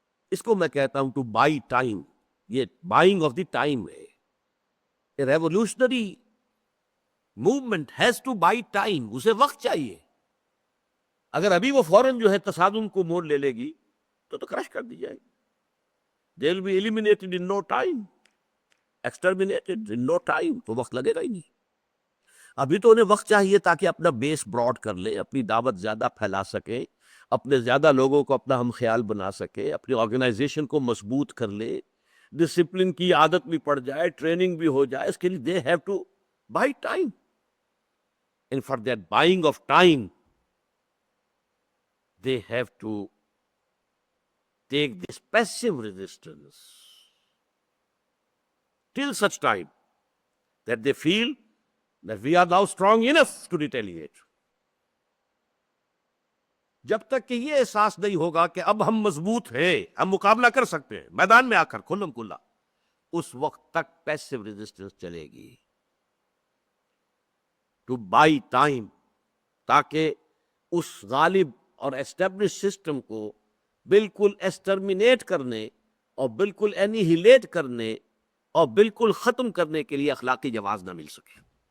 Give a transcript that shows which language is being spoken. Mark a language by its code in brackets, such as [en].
[ur] اس کو میں کہتا ہوں [en] To buy time. [ur] یہ [en] buying of the time [ur] ہے. [en] Revolutionary movement has to buy time. [ur] اسے وقت چاہیے. اگر ابھی وہ فوراً جو ہے تصادم کو موڑ لے گی تو کرش کر دی جائے گی. [en] They will be eliminated in no time, exterminated in no time. [ur] تو وقت لگے گا ہی نہیں. ابھی تو انہیں وقت چاہیے تاکہ اپنا بیس براڈ کر لے، اپنی دعوت زیادہ پھیلا سکے، اپنے زیادہ لوگوں کو اپنا ہم خیال بنا سکے، اپنی آرگنائزیشن کو مضبوط کر لے. ڈسپلن کی عادت بھی پڑ جائے, ٹریننگ بھی ہو جائے, اس کے لیے [en] They have to buy time. And for that buying of time they have to take this passive resistance till such time that they feel that we are now strong enough to retaliate. [ur] جب تک کہ یہ احساس نہیں ہوگا کہ اب ہم مضبوط ہیں, ہم مقابلہ کر سکتے ہیں میدان میں آ کر کھلم کھلا, اس وقت تک پیسو ریزسٹنس چلے گی. [en] to buy time, [ur] تاکہ اس غالب اور اسٹیبلش سسٹم کو بالکل ایسٹرمینیٹ کرنے اور بالکل اینیہیلیٹ کرنے اور بالکل ختم کرنے کے لیے اخلاقی جواز نہ مل سکے.